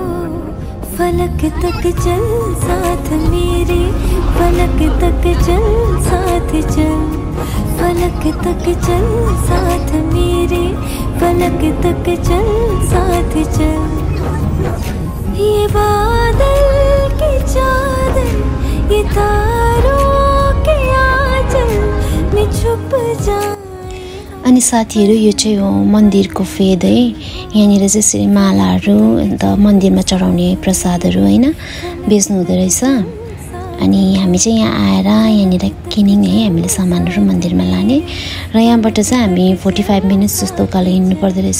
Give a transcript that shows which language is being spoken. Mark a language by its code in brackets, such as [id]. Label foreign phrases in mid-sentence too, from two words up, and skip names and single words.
[hi] फलक तक चल साथ मेरे, फलक तक चल साथ चल, फलक तक चल साथ मेरे, फलक तक चल साथ चल। ये बादल की चादर, ये तारों के आंचल में छुप जा। [ne] अनि साथीहरू यो चाहिँ हो मन्दिरको फेद है। यहाँनिर चाहिँ यसरी मालाहरू अन्त मन्दिरमा चढाउने प्रसादहरू होइन बेच्नु हुँदो रहेछ। अनि हामी चाहिँ यहाँ आएर यहाँनिर किन्यौँ है हामीले सामानहरू मन्दिरमा लाने। र यहाँबाट चाहिँ हामी 45 मिनट्स जस्तो उकालो हिँड्नु पर्दो रहेछ।